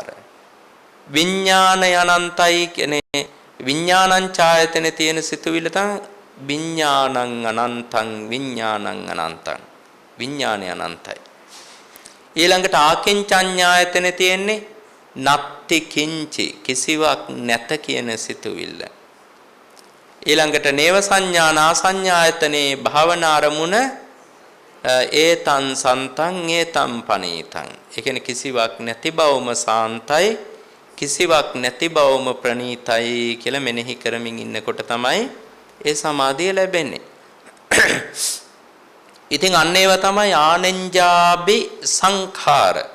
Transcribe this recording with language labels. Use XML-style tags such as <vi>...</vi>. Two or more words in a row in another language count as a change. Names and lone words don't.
<si>විඥානය අනන්තයි කියන්නේ විඥානං ඡායතනේ තියෙන සිතුවිල්ල තමයි</si> <pi>විඥානං අනන්තං විඥානං අනන්තං.</pi> <si>විඥානය අනන්තයි. ඊළඟට ආකින්චඤ්ඤායතනේ තියෙන්නේ</si> <pi>නත්ති කිංචි</pi> <si>කිසිවක් නැත කියන සිතුවිල්ල. ඊළඟට නේව සංඥානා සංඥායතනේ භාවනා අරමුණ</si> <pi>ඒතං සන්තං ඒතං පනීතං.</pi> <si>ඒ කියන්නේ කිසිවක් නැති බවම සාන්තයි, කිසිවක් නැති බවම ප්‍රණීතයි කියලා මෙනෙහි කරමින් ඉන්නකොට තමයි ඒ සමාධිය ලැබෙන්නේ. ඉතින් අන්න ඒවා තමයි</si> <pi>ආනෙන්ජාභි සංඛාර.</pi>